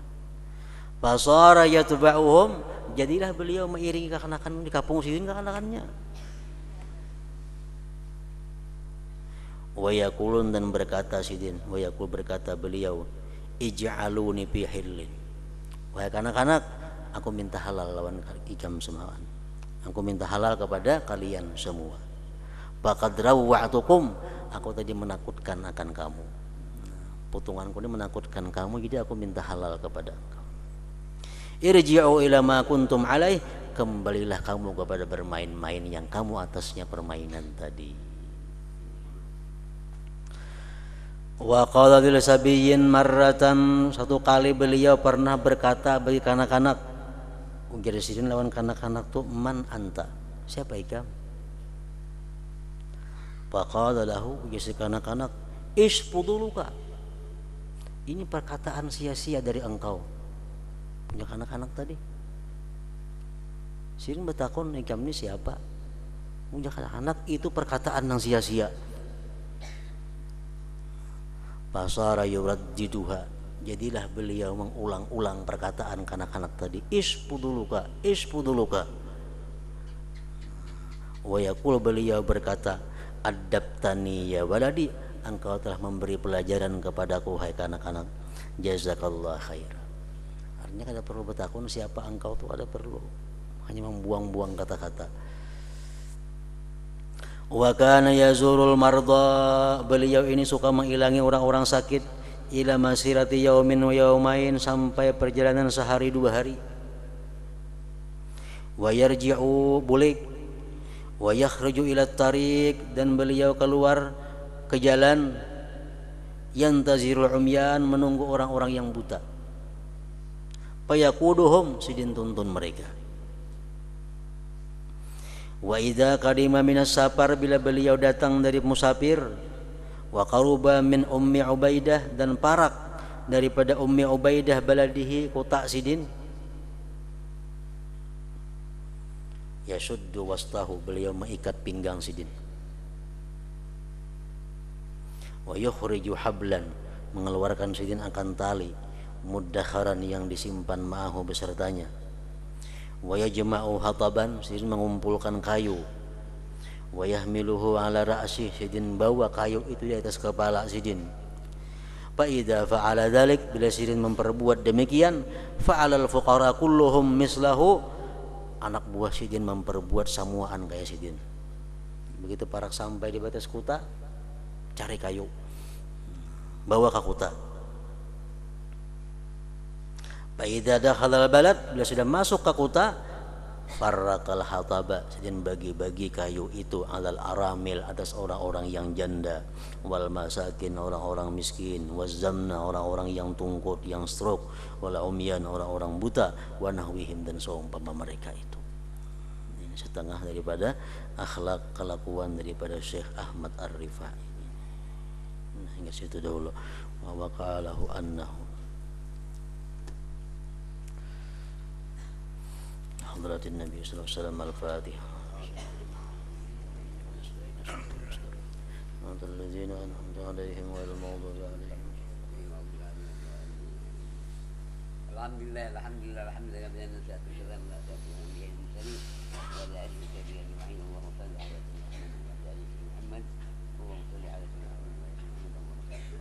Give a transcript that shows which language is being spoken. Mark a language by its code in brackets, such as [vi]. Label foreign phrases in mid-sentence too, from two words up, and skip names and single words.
[ar] فصار يتبعهم, [bjn] jadilah beliau mengiringi kekanakan di kampung sidin kekanakannya. [ar] ويقولون, [bjn] dan berkata sidin, [ar] ويقول [bjn] berkata beliau, [ar] اجعلوني في حل. [bjn] Wahai kanak-kanak, aku minta halal lawan ikam semuaan. Aku minta halal kepada kalian semua. [ar] فقد روعتكم, [bjn] aku tadi menakutkan akan kamu. Putunganku ini menakutkan kamu, jadi aku minta halal kepada engkau. [ar] ارجعوا إلى ما كنتم عليه, [bjn] kembalilah kamu kepada bermain-main yang kamu atasnya permainan tadi. [ar] وقال للصبيين مرة, [bjn] satu kali beliau pernah berkata bagi kanak-kanak, ujar sidin lawan kanak-kanak tuh, [ar] من أنت, [bjn] siapa ikam? [ar] فقال له, [bjn] ujar si kanak-kanak, isfuduluka, ini perkataan sia-sia dari engkau. Punya anak-anak tadi. Sidin bertakon, ikam ini siapa? Punya anak-anak, itu perkataan yang sia-sia. [ar] فصار يرددها, [bjn] jadilah beliau mengulang-ulang perkataan kanak-kanak tadi, [ar] فضولك، فضولك. ويقول, [bjn] beliau berkata, [ar] أدبتني يا ولدي, [bjn] engkau telah memberi pelajaran kepadaku hai kanak-kanak, [ar] جزاك الله خير. [bjn] Artinya kada perlu bertakun siapa engkau tuh, ada perlu, hanya membuang-buang kata-kata. [ar] وكان يزور المرضى, [bjn] beliau ini suka mengilangi orang-orang sakit, [ar] إلى مسيرة يوم ويومين, [bjn] sampai perjalanan sehari dua hari. [ar] ويرجع bulik, ويخرج إلى طريق, [bjn] dan beliau keluar ke jalan, [ar] ينتظر العميان, [bjn] menunggu orang-orang yang buta. Fayaquduhum, sidin tuntun mereka. [ar] وإذا قدم من السفر, [bjn] bila beliau datang dari musafir, [ar] وقرب من أم عبيدة, [bjn] dan parak daripada ummi Ubaidah baladihi, kota sidin, [ar] يشد وسطه, [bjn] beliau mengikat pinggang sidin. [ar] ويخرج حبلا, [bjn] mengeluarkan sidin akan tali, muddakharan, yang disimpan ma'ahu besertanya. [ar] ويجمع حطبا, [bjn] sidin mengumpulkan kayu. [ar] ويحمله على رأس, [bjn] sidin bawa kayu itu di atas kepala sidin. [ar] فإذا فعل ذلك, [bjn] bila sidin memperbuat demikian, [ar] فعل الفقراء كلهم مثله, [bjn] anak buah sidin memperbuat samuaan kayak sidin. Begitu parak sampai di batas kota, cari kayu, bawa ke kota. [ar] فإذا دخل البلد, [bjn] bila sudah masuk ke kota, [ar] فرق الحطب, [bjn] sidin bagi-bagi kayu itu, [ar] على الأرامل, [bjn] atas orang-orang yang janda, [ar] والمساكين, [bjn] orang-orang miskin, wazzamna, orang-orang yang tungkut, yang stroke, [ar] والعميان, [bjn] orang-orang buta, [ar] ونحوهم, [bjn] dan seumpama mereka itu. Ini setengah daripada akhlak kelakuan daripada Syekh Ahmad Ar-Rifai. Nah, hingga situ dahulu. [ar] ووقاله أنه حضرة النبي صلى الله عليه وسلم. Al-Fatihah. الذين أنعمت عليهم غير المغضوب عليهم. الحمد لله، الحمد لله، الحمد لله، بأن ساعة سلام لا تعبد به المرسلين ولا أشرك به المعين. اللهم صل على سيدنا محمد وعلى آل محمد. اللهم صل على سيدنا محمد وعلى آل محمد.